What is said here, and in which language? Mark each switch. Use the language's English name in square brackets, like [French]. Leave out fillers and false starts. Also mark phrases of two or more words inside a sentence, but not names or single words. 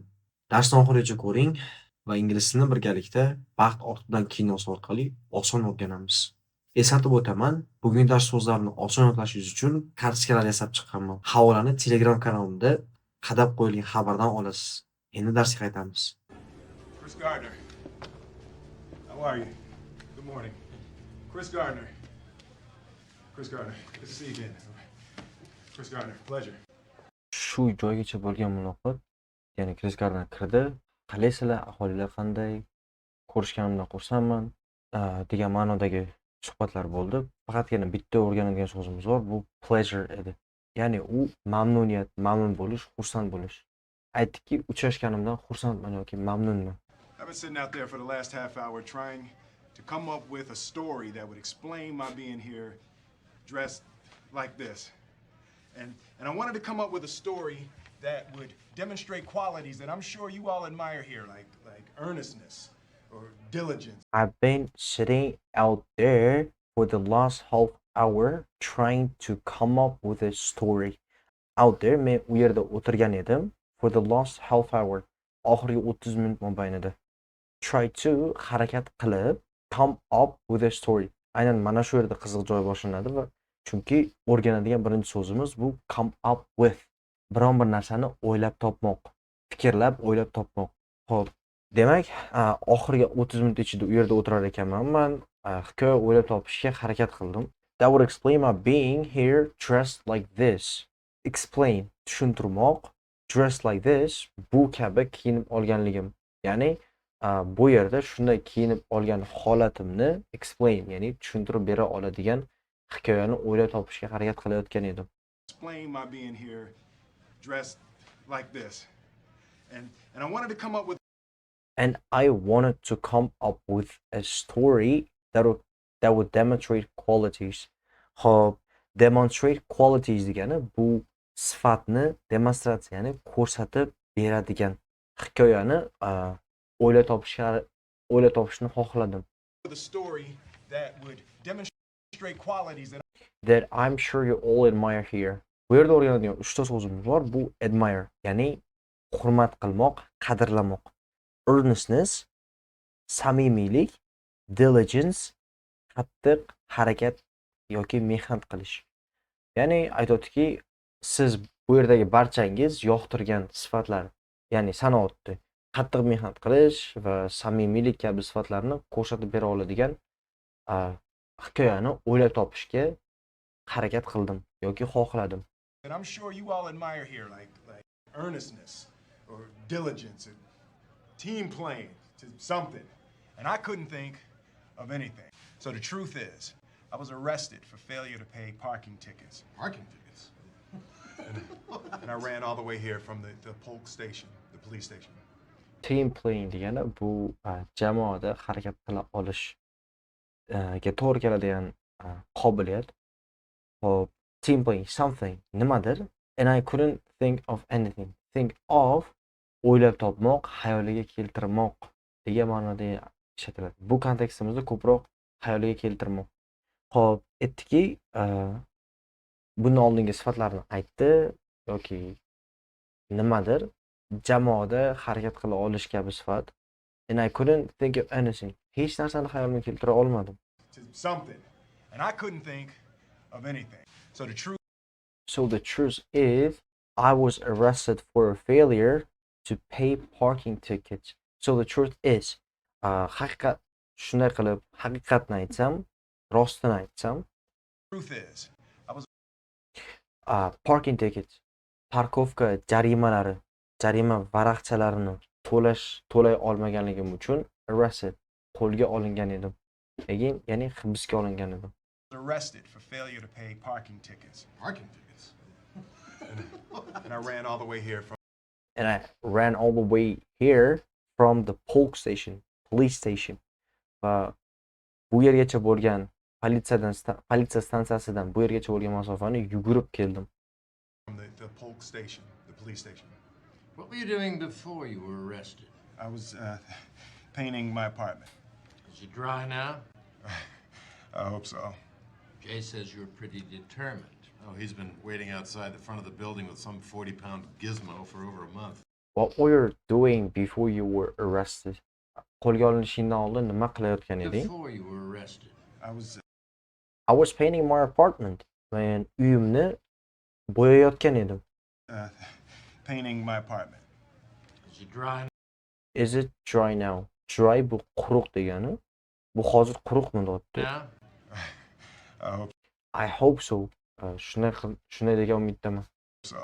[Uzbek] Darsni oxirigacha ko'ring va ingliz tilini birgalikda Baxt ortidan kinosi orqali oson o'rganamiz. Eslatib o'taman, bugungi dars so'zlarini oson yodlashingiz uchun kartochkalar yasab chiqqanman. Havolani Telegram kanalimda qadab qo'yilgan xabardan olasiz. Endi darsga qaytamiz. [English] Chris Gardner. How are you? Good morning. Chris Gardner. Chris Gardner. Good to see you again. Chris Gardner, pleasure. [Uzbek] Shu joygacha bo'lgan muloqot, ya'ni Chris Gardner kirdi. Qalaysizlar, aholilar qanday? Ko'rishganimdan xursandman degan ma'nodagi suhbatlar bo'ldi. Faqatgina bitta o'rganadigan so'zimiz bor, bu pleasure edi. Ya'ni u mamnuniyat, mamnun bo'lish, xursand bo'lish. Aytdiki, uchrashganimdan xursandman yoki mamnunman. [English] I've been sitting out there for the last half hour trying to come up with a story that would explain my being here dressed like this. And I wanted to come up with a story that would demonstrate qualities that I'm sure you all admire here, like earnestness or diligence. I've been sitting out there for the last half hour trying to come up with a story. Out there, [Uzbek] men u yerda o'tirgan edim [English] for the last half hour. [Uzbek] Oxirgi 30 minut mobaynida. [English] Try to [Uzbek] harakat qilib [English] come up with a story. [Uzbek] Aynan mana shu yerda qiziq joy boshlanadi va chunki o'rganadigan birinchi so'zimiz bu [English] come up with. [Uzbek] Biron bir narsani o'ylab topmoq, fikrlab o'ylab topmoq. Xo'p, demak, oxirgi 30 minut ichida u yerda o'tirar ekanman. Men hikoya o'ylab topishga harakat qildim. [English] That would explain my being here dressed like this. Explain, tushuntirmoq, dressed like this, [Uzbek] bu kabi kiyinib olganligim. Ya'ni bu yerda shunday kiyinib olgan holatimni explain, ya'ni tushuntirib bera oladigan hikoyani o'ylab topishga harakat qilayotgan edim. [English] Explain my being here dressed like this. And I wanted to come up with And I wanted to come up with a story that would demonstrate qualities. [Uzbek] Xo'p, [English] demonstrate qualities [Uzbek] degani bu sifatni demonstratsiyani ko'rsatib beradigan hikoyani o'ylab topishni xohladim. [English] a story that would demonstrate qualities That I'm sure you all admire here. [Uzbek] Bu yerda o'rganadigan 3 ta so'zimiz bor. Bu admire, ya'ni hurmat qilmoq, qadrlamoq. Earnestness, samimiylik, diligence, qattiq harakat yoki mehnat qilish. Ya'ni aytayotdiki, siz bu yerdagi barchangiz yoqtirgan sifatlar, ya'ni sanoatda qattiq mehnat qilish va samimiylik kabi sifatlarni ko'rsatib bera oladigan hikoyani o'ylab topishga harakat qildim yoki xohladim. [English] that I'm sure you all admire here, like earnestness or diligence and team playing to something. And I couldn't think of anything. So the truth is, I was arrested for failure to pay parking tickets. Parking tickets? And I ran all the way here from the Polk station, the police station. Team playing [Uzbek] degani bu jamoada harakat qila olish ga to'g'ri keladigan qobiliyat. Hop, [English] team playing something nimadir, and I couldn't think of anything. Think of [Uzbek] o'ylab topmoq, xayoliga keltirmoq degan ma'noda ishlatiladi. Bu kontekstimizda ko'proq xayoliga keltirmoq. Hop, aytdiki, bundan oldingi sifatlarni aytdi yoki nimadir jamoada harakat qila olish kabi sifat. [English] And I couldn't think of anything. [Uzbek] Hech narsani xayolimga keltira olmadim. [English] To something. And I couldn't think of anything. So the truth is, I was arrested for a failure to pay parking tickets. So the truth is, [Uzbek] haqiqat shunday qilib, haqiqatni aytsam, rostini aytsam, [English] truth is, I was parking tickets, [Uzbek] parkovka jarimalari, jarima varaqchalarini to'lay olmaganligim uchun arrested, qo'lga olingan edim. Ya'ni hibsga olingan edim. [English] arrested for failure to pay parking tickets. Parking tickets? And I ran all the way here from the Polk station, police station. [Uzbek] Va bu yergacha bo'lgan politsiya stansiyasidan bu yergacha bo'lgan masofani yugurib keldim. [English] From the Polk station, the police station. What were you doing before you were arrested? I was painting my apartment. Is it dry now? I hope so. Jay says you're pretty determined. Oh, he's been waiting outside the front of the building with some 40-pound gizmo for over a month. What were you doing before you were arrested? [Uzbek] Qo'lga olinishingdan oldin nima qilayotgan eding? [English] Before you were arrested. I I was painting my apartment. [Uzbek] Men uyimni bo'yayotgan edim. [English] uh, painting my apartment. Is it dry now? Is it dry now? Dry [Uzbek] bu quruq degani. Bu hozir quruqmi deyapti. [English] I I hope so. [Uzbek] Shunday degan umiddaman. [English] so.